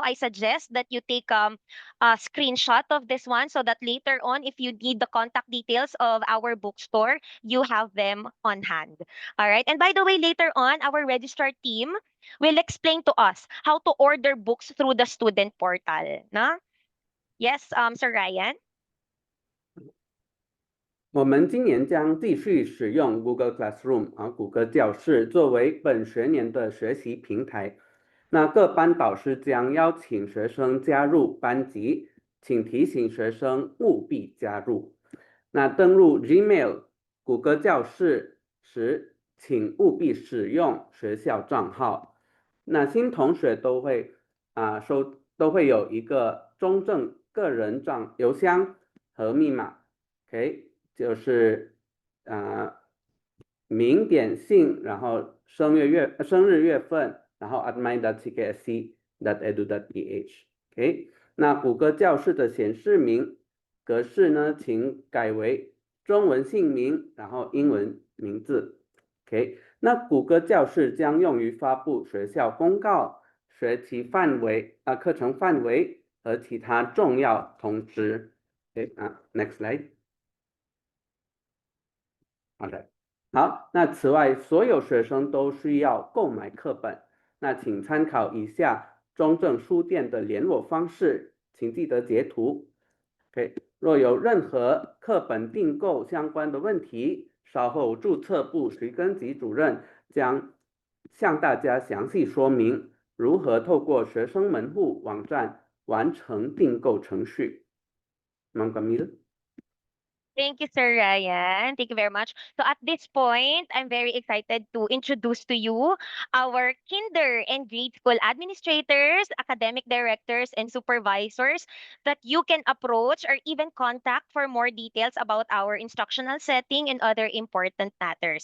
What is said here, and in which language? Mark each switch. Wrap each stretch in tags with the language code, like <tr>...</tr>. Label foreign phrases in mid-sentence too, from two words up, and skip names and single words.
<en>I suggest that you take a screenshot of this one so that later on, if you need the contact details of our bookstore, you have them on hand. All right. And by the way, later on, our registrar team will explain to us how to order books through the student portal. Na? Yes, Sir Ryan?</en> <zh>我们今年将继续使用 Google Classroom 谷歌教室作为本学年的学习平台。那各班导师将邀请学生加入班级， 请提醒学生务必加入。那登录 Gmail、谷歌教室时，请务必使用学校账号。那新同学都会有一个中正个人邮箱和密码 ，OK， 就是名点姓，然后生日月份，然后 admin.tksc.edu.ph，OK。那谷歌教室的显示名格式呢，请改为中文姓名，然后英文名字 ，OK。那谷歌教室将用于发布学校公告、学期课程范围和其他重要通知。</zh> <en>Next slide。</en> <zh>好的，好，那此外，所有学生都需要购买课本，那请参考以下中正书店的联络方式，请记得截图。OK，若有任何课本订购相关的问题，稍后注册部徐根吉主任将向大家详细说明如何透过学生门户网站完成订购程序。Ma'am Camille。</zh> <en>Thank you, Sir Ryan. Thank you very much. So at this point, I'm very excited to introduce to you our kinder and grade school administrators, academic directors, and supervisors that you can approach or even contact for more details about our instructional setting and other important matters.</en>